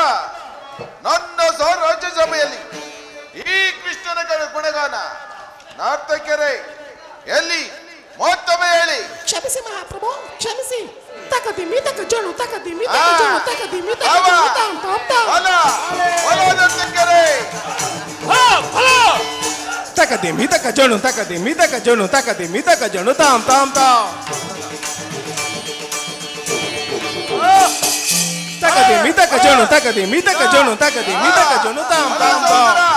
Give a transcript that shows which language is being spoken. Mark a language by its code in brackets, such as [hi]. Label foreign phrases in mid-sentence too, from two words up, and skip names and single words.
[kn] ನನ್ನ ರಾಜ್ಯ ಸಭೆಯಲ್ಲಿ ಈ ಕೃಷ್ಣನ ಗುಣಗಾನ ನಾರ್ತಕೆರೆ ಎಲ್ಲಿ ಮತ್ತೊಮ್ಮೆ ಹೇಳಿ. ಕ್ಷಮಿಸಿ ಮಹಾಪ್ರಭು, ಕ್ಷಮಿಸಿ. ತಕದಿಮಿ ತಕ ಜೋಳು ತಕದಿಮಿ ತಕ ಜೋಳು ತಕದಿಮಿ ತಕ ಜೋಳು ತಾಂ ತಾಂ ತಾಂ. ತಕದಿಮಿ ತಕ ಜೋಳು ತಕದಿಮಿ ತಕ ಜೋಳು ತಕದಿಮಿ ತಕ ಜೋಳು ತಾಂ ತಾಂ ತಾಂ. ತಕದಿಮಿ ತಕ ಜೋಳು ತಕದಿಮಿ ತಕ ಜೋಳು ತಕದಿಮಿ ತಕ ಜೋಳು ತಾಂ ತಾಂ ತಾಂ.